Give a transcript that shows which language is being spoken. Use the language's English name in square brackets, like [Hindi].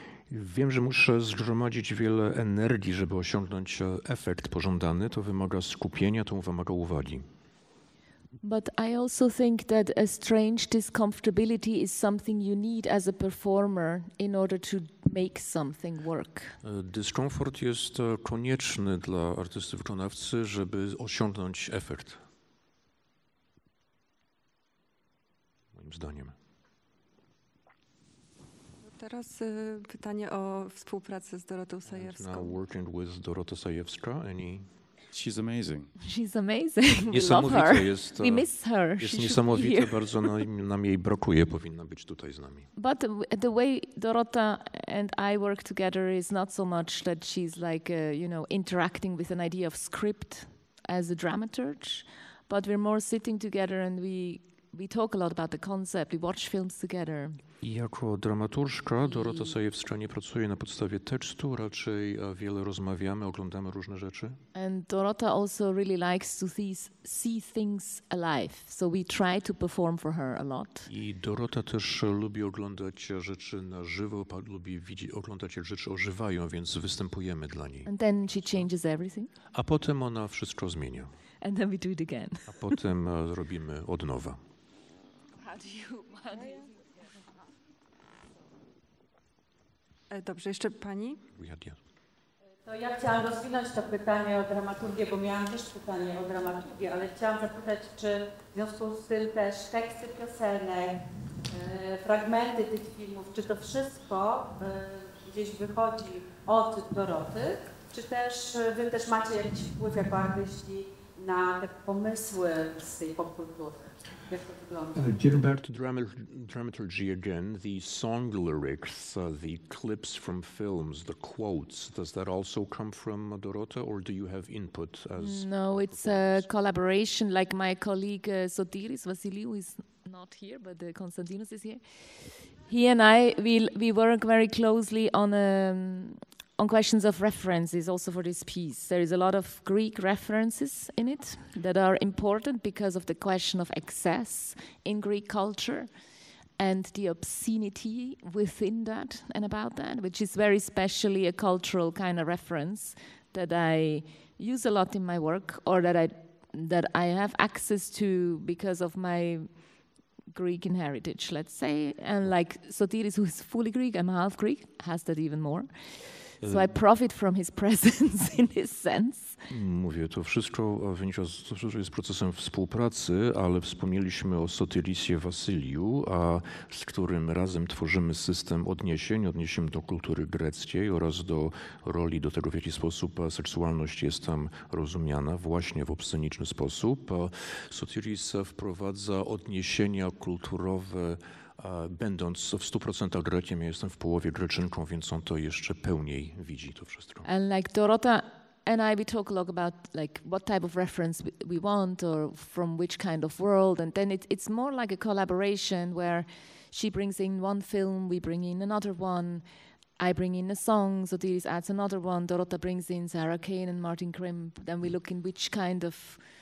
[Polish] Wiem, że muszę zgromadzić wiele energii, żeby osiągnąć efekt pożądany. To wymaga skupienia, to wymaga uwagi. [English] But I also think that a strange discomfortability is something you need as a performer in order to make something work. [Polish] Dyskomfort jest konieczny dla artysty wykonawcy, żeby osiągnąć efekt. Moim zdaniem. Teraz pytanie o współpracę z Dorotą Sajewską. [English] Now working with Dorota Sajewska, She's amazing. She's amazing. We love [Polish] Niesamowite [English] her. [Polish] jest. [English] We miss her. [Polish] Jest [English] She [Polish] niesamowite, [English] should be here. [Polish] bardzo nam jej brakuje, powinna być tutaj z nami. [English] But the way Dorota and I work together is not so much that she's like, interacting with an idea of script as a dramaturg, but we're more sitting together and we talk a lot about the concept. We watch films together. [Polish] I jako dramaturżka Dorota Sajewska nie pracuje na podstawie tekstu, raczej wiele rozmawiamy, oglądamy różne rzeczy. [English] And Dorota also really likes to see things alive, so we try to perform for her a lot. [Polish] I Dorota też lubi oglądać rzeczy na żywo, lubi oglądać, jak rzeczy ożywają, więc występujemy dla niej. [English] And then she changes everything. [Polish] A potem ona wszystko zmienia. [English] And then we do it again. [Polish] A potem robimy od nowa. [English] How do you [Polish] Dobrze, jeszcze pani? To ja chciałam rozwinąć to pytanie o dramaturgię, bo miałam też pytanie o dramaturgię, ale chciałam zapytać, czy w związku z tym też teksty piosenek, fragmenty tych filmów, czy to wszystko gdzieś wychodzi od Doroty, czy też wy macie jakiś wpływ jako artyści na te pomysły z tej popkultury? Jak to wygląda? [English] Getting back to dramaturgy again, the song lyrics, the clips from films, the quotes, does that also come from Dorota, or do you have input as... No, it's a collaboration, like my colleague Sotiris Vasiliou is not here, but Konstantinos is here. He and I, we work very closely on questions of references also for this piece. There is a lot of Greek references in it that are important because of the question of excess in Greek culture and the obscenity within that and about that, which is very specially a cultural kind of reference that I use a lot in my work, or that I have access to because of my Greek heritage, let's say. And like Sotiris, who is fully Greek, I'm half Greek, has that even more. So I profit from his presence in this sense. [Polish] Mówię, to wszystko jest procesem współpracy, ale wspomnieliśmy o Sotirisie Vasiliou, z którym razem tworzymy system odniesień do kultury greckiej oraz do roli, do tego, w jaki sposób seksualność jest tam rozumiana właśnie w obsceniczny sposób. Sotiris wprowadza odniesienia kulturowe, będąc w 100% Grekiem. Ja jestem w połowie Greczynką, więc on to jeszcze pełniej widzi to wszystko. [English] And like Dorota and I, we talk a lot about like what type of reference we want or from which kind of world, and then it's more like a collaboration where she brings in one film, we bring in another one, I bring in a song, Sotiris adds another one, Dorota brings in Sarah Kane and Martin Krimp, then we look in which kind of